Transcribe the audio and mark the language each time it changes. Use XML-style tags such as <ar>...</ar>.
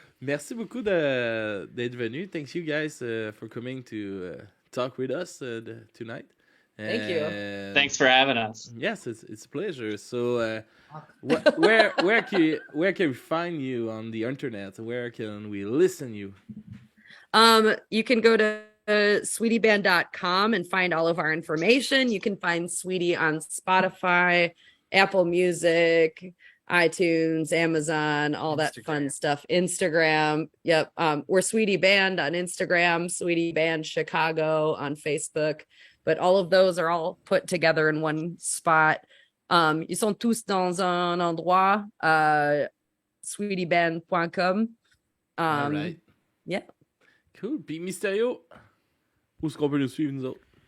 <fr>Merci beaucoup d'être venu.</fr> <en>Thanks you guys for coming to talk with us tonight. Thank you. Thanks for having us. Yes, it's a pleasure. So, where can we find you on the internet? Where can we listen you? You can go to sweetieband.com and find all of our information. You can find Sweetie on Spotify, Apple Music, iTunes, Amazon, all that fun stuff. Instagram. Yep. We're Sweetie Band on Instagram, Sweetie Band Chicago on Facebook. But all of those are all put together in one spot.</en> <fr>Ils sont tous dans un endroit, sweetieband.com.</fr> <en>All right. Yeah. Cool.</en> <fr>Puis Mystério, où est-ce qu'on peut nous suivre, nous autres?</fr>